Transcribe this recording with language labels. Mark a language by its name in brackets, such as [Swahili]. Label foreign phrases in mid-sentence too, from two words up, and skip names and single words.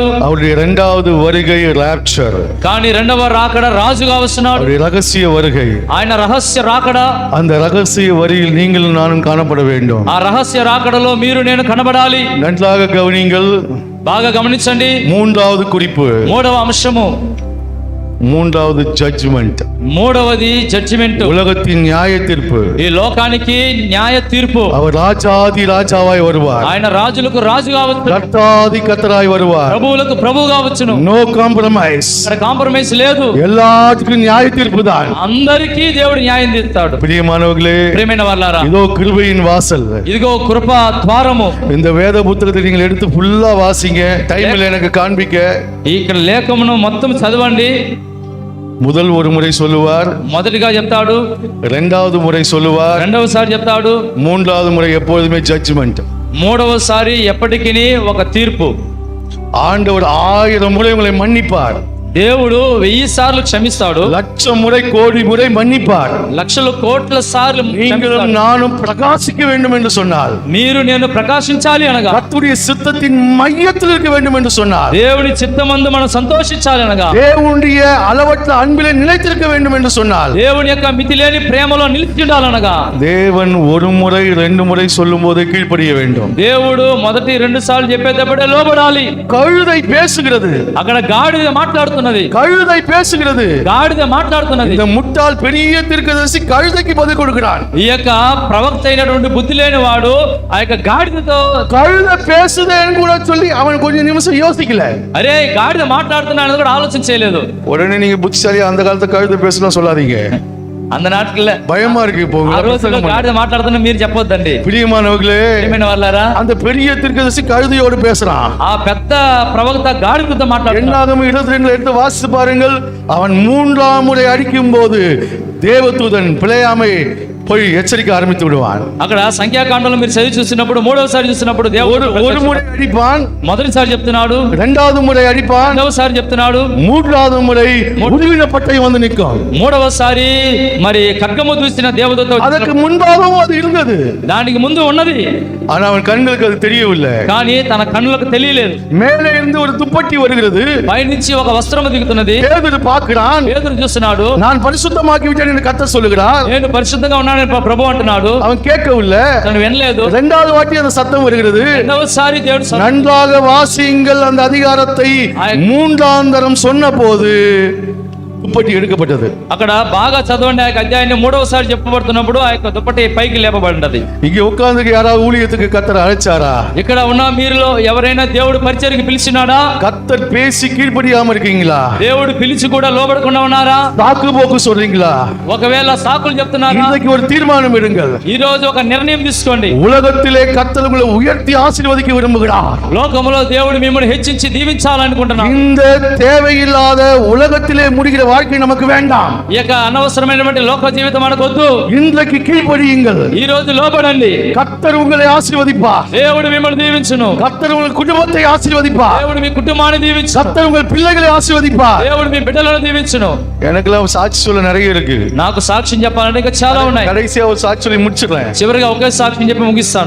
[Tamil] அவருடைய 2வது வருகை ராப்சர், [Telugu] కానీ రెండవ రాకడ రాజుగా వస్తున్నాడు. [Tamil] அவருடைய ரகசிய வருகை. [Telugu] ఆయన రహస్య రాకడ, [Tamil] அந்த ரகசிய வரியில் நீங்களும் நானும் காணப்பட வேண்டும். [Telugu] ఆ రహస్య రాకడలో మీరు నేను కనబడాలి. [Tamil] நன்றாக கவனிங்கள். [Telugu] బాగా గమనించండి. [Tamil] 3வது குறிப்பு, [Telugu] 3వ అంశము, [Tamil] 3வது ஜட்ஜ்மெண்ட், [Telugu] 3వది జడ్జిమెంట్. [Tamil] உலகத்தின் நியாய தீர்ப்பு. [Telugu] ఈ లోకానికి న్యాయ తీర్పు. [Tamil] அவர் ராஜாதி ராஜாவாய் வருவார், [Telugu] ఆయన రాజులకు రాజుగా వచ్చును, [Tamil] கர்த்தாதி கர்த்தராய் வருவார். [Telugu] ప్రభువులకు ప్రభువుగా వచ్చును. [English] no compromise. [Telugu] ఇక్కడ కాంప్రమైజ్ లేదు. [Tamil] எல்லாத்துக்கும் நியாய தீர்ப்பு தான். [Telugu] అందరికీ దేవుడు న్యాయం తీస్తాడు. [Tamil] பிரியமானவர்களே, [Telugu] ప్రియమైన వాళ్ళారా, [Tamil] இதோ கிருபையின் வாசல். [Telugu] ఇదిగో కృప ద్వారము. [Tamil] இந்த வேத புத்தகத்தை நீங்கள் எடுத்து ஃபுல்லா வாசிங்க. டைம் இல்லை எனக்கு காண்பிக்க. [Telugu] ఇక్కడ లేఖమును మొత్తం చదవండి. [Tamil] முதல் ஒரு முறை சொல்லுவார், [Telugu] మొదటిగా చెప్తాడు, [Tamil] 2வது முறை சொல்லுவார், [Telugu] రెండవసారి చెప్తాడు, [Tamil] 3வது முறை எப்பொழுதுமே ஜட்ஜ்மெண்ட். [Telugu] మూడవసారి ఎప్పటికీ ఒక తీర్పు. [Tamil] ஆண்டவர் 1000 முறை உங்களை மன்னிப்பார். [Telugu] దేవుడు 1000 సార్లు క్షమిస్తాడు, [Tamil] லட்சம் முறை கோடி முறை மன்னிப்பார். [Telugu] లక్షల కోట్ల సార్లు [Tamil] நீங்களும் [Telugu] క్షమిస్తాడు. [Tamil] நானும் பிரகாசிக்க வேண்டும் என்று சொன்னார். [Telugu] మీరు నేను ప్రకాశించాలి అనగా, [Tamil] கர்த்தருடைய சித்தத்தின் மையத்தில் இருக்க வேண்டும் என்று சொன்னார். [Telugu] దేవుని చిత్తమందు మనం సంతోషించాలి అనగా, [Tamil] தேவனுடைய அளவற்ற அன்பிலே நிலைத்திருக்க வேண்டும் என்று சொன்னார். [Telugu] దేవుని యొక్క మితిలేని ప్రేమలో నిలిచి ఉండాలనగా, [Tamil] தேவன் ஒரு முறை 2 முறை சொல்லும் போது கீழ்ப்படிய வேண்டும். [Telugu] దేవుడు మొదటి 2 సార్లు చెప్పేటప్పుడే లోబడాలి. [Tamil] கழுதை பேசுகிறது, [Telugu] అక్కడ గాడిద మాట్లాడుతున్నది, [Tamil] கழுதை பேசுகிறது. [Telugu] గాడిద మాట్లాడుతున్నది. [Tamil] இந்த முட்டாள் பெரிய தீர்க்கதரிசி கழுதைக்கு பதில் கொடுக்கிறான். [Telugu] ఈ యొక్క ప్రవక్త అయినటువంటి బుద్ధి లేని వాడు ఆ యొక్క గాడిదతో, [Tamil] கழுதை பேசுதேன்னு கூட சொல்லி அவன் கொஞ்சம் நிமிஷம் யோசிக்கல. [Telugu] అరే గాడిద మాట్లాడుతున్నాడు కూడా ఆలోచన చేయలేదు. [Tamil] உடனே நீங்க புத்திசாலி, அந்த காலத்துல கழுதை பேசலாம் சொல்லாதீங்க, அந்த நாட்கள்ல பயமா இருக்கு. இப்போ [Telugu] ఆ రోజుల్లో గాడిద మాట్లాడుతున్నా మీరు చెప్పొద్దండి. [Tamil] பிரியமானவர்களே, [Telugu] ప్రియమైన వాళ్ళారా, [Tamil] அந்த பெரிய தீர்க்கதரிசி கழுதையோடு பேசுறான். [Telugu] ఆ పెద్ద ప్రవక్త గాడిదతో మాట్లాడుతున్నాడు. [Tamil] என்னாகும் 22 எடுத்து வாசித்து பாருங்கள். அவன் 3ஆம் முறை அடிக்கும் போது தேவதூதன் பிழையாமை போய் எச்சரிக்க ஆரம்பித்து விடுவான். [Telugu] అక్కడ సంఖ్యాకాండంలో మీరు చదివి చూసినప్పుడు, 3వసారి చూసినప్పుడు దేవుడు [Tamil] ஒரு முறை அடிப்பான், [Telugu] మొదటిసారి చెప్తున్నాడు, [Tamil] 2வது முறை அடிப்பான், [Telugu] 2వసారి చెప్తున్నాడు, [Tamil] 3வது முறை உருவின பட்டை வந்து நிற்கும். [Telugu] 3వసారి మరి ఖడ్గము దూసిన దేవదూత [Tamil] அதற்கு முன்பாகவும் அது இருந்தது, [Telugu] దానికి ముందు ఉన్నది. [Tamil] ஆனா அவன் கண்களுக்கு அது தெரியவில்லை. [Telugu] కానీ తన కన్నులకు తెలియలేదు. [Tamil] மேலே இருந்து ஒரு துப்பட்டி வருகிறது, [Telugu] పైనుంచి ఒక వస్త్రము దిగుతున్నది. [Tamil] பேதுரு பார்க்கிறான். [Telugu] పేతురు చూస్తున్నాడు, [Tamil] நான் பரிசுத்தமாக்கி விட்டேன் என்று கர்த்தர் சொல்லுகிறார். [Telugu] నేను పరిశుద్ధంగా ఉన్నాను ప్రభు అంటున్నాడు. [Tamil] அவன் கேட்கவில்லை. [Telugu] తను వినలేదు. [Tamil] 2வது வாட்டி அந்த சத்தம் வருகிறது. [Telugu] 2వసారి దేవుడు [Tamil] நன்றாக வாசியுங்கள் அந்த அதிகாரத்தை 3ஆம் தரம் சொன்ன போது துப்பட்டி எடுக்கப்பட்டது. [Telugu] అక్కడ బాగా చదవండి. ఆ యొక్క అధ్యాయాన్ని 3వసారి చెప్పబడుతున్నప్పుడు ఆ యొక్క దుప్పటి పైకి లేపబడినది. [Tamil] இங்க உட்கார்ந்து யாராவது ஊழியத்துக்கு கர்த்தர் அழைச்சாரா? [Telugu] ఇక్కడ ఉన్న మీరులో ఎవరైనా దేవుడు పరిచర్యకి పిలిచినాడా? [Tamil] கர்த்தர் பேசி கீழ்ப்படியாம இருக்கீங்களா? [Telugu] దేవుడు పిలిచి కూడా లోబడకుండా ఉన్నారా? [Tamil] தாக்கு போக்கு சொல்றீங்களா? [Telugu] ఒకవేళ సాకులు చెప్తున్నారా? [Tamil] இன்னைக்கு ஒரு தீர்மானம் எடுங்கள். [Telugu] ఈ రోజు ఒక నిర్ణయం తీసుకోండి. [Tamil] உலகத்திலே கர்த்தர் உங்களை உயர்த்தி ஆசீர்வதிக்க விரும்புகிறார். [Telugu] లోకములో దేవుడు మిమ్మల్ని హెచ్చించి దీవించాలనుకుంటున్నాడు. [Tamil] இந்த தேவையில்லாத உலகத்திலே முடிகிற வாழ்க்கை நமக்கு வேண்டாம். [Telugu] ఈ యొక్క అనవసరమైనటువంటి లోక జీవితం మనకు వద్దు. [Tamil] இன்றைக்கு கீழ்ப்படியுங்கள். [Telugu] ఈ రోజు లోబడండి. [Tamil] கர்த்தர் உங்களை ஆசீர்வதிப்பார். [Telugu] దేవుడు మిమ్మల్ని దీవించును. [Tamil] கர்த்தர் உங்கள் குடும்பத்தை ஆசீர்வதிப்பார். [Telugu] దేవుడు మీ కుటుంబాన్ని దీవించును. [Tamil] கர்த்தர் உங்கள் பிள்ளைகளை ஆசீர்வதிப்பார். [Telugu] దేవుడు మీ బిడ్డలను దీవించును. [Tamil] எனக்கெல்லாம் சாட்சி சொல்ல நிறைய இருக்கு. [Telugu] నాకు సాక్ష్యం చెప్పాలంటే ఇంకా చాలా ఉన్నాయి. [Tamil] கடைசியா ஒரு சாட்சி சொல்லி முடிச்சிடுறேன். [Telugu] చివరిగా ఒకే సాక్ష్యం చెప్పి ముగిస్తాను.